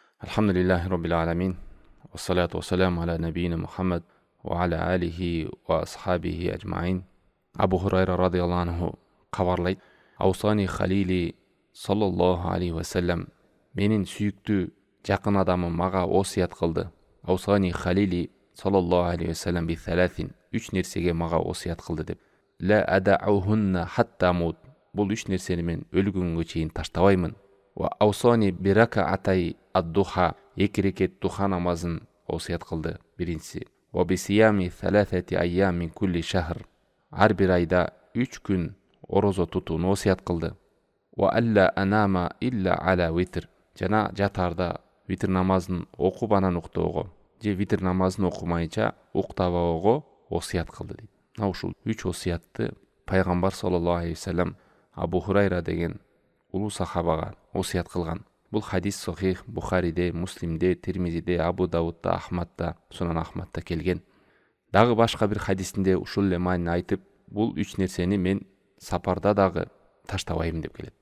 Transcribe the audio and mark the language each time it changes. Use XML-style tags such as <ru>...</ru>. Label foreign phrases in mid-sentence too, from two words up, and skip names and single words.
<ar>الحمد لله رب العالمين والصلاة والسلام على نبينا محمد وعلى آله وأصحابه أجمعين.</ar> <ky>Abu Hurayra</ky> <ar>رضي الله عنه</ar> <ky>kabarlaydı.</ky> <ar>أوصاني خليلي صلى الله عليه وسلم</ar> <ky>менин сүйүктүү жакын адамым мага осият кылды.</ky> <ar>أوصاني خليلي صلى الله عليه وسلم بثلاث.</ar> <ky>Үч нерсеге мага осият кылды деп.</ky> <ar>لا أدعهن حتى أموت.</ar> <ky>Бул үч нерсени мен өлгөнгө чейин таштабаймын.</ky> <ar>وأوصاني بركعتي الضحى.</ar> <ky>Эки рекет духа намазын осият кылды. Биринчиси.</ky> <ar>وبصيام ثلاثة أيام من كل شهر.</ar> <ky>Ар бир айда 3 күн орозо тутууну осият кылды.</ky> <ar>وألا أنام إلا على وتر.</ar> <ky>Жана жатарда витр намазын окуп анан уктоого же витр намазын окумайча уктабоого осият кылды дейт. Ушул 3 осиятты пайгамбар</ky> <ar>صلى الله عليه وسلم</ar> <ky>Абу Хурайра деген улуу сахабага осият кылган. Бул хадис сахих Бухариде, Муслимде, Тирмизиде, Абу Давудда, Ахмадда, Сунан Ахмадда келген. Дагы башка бир хадисинде ушул эле маанини айтып, бул 3 нерсени мен сапарда дагы таштабайм деп келет.</ky>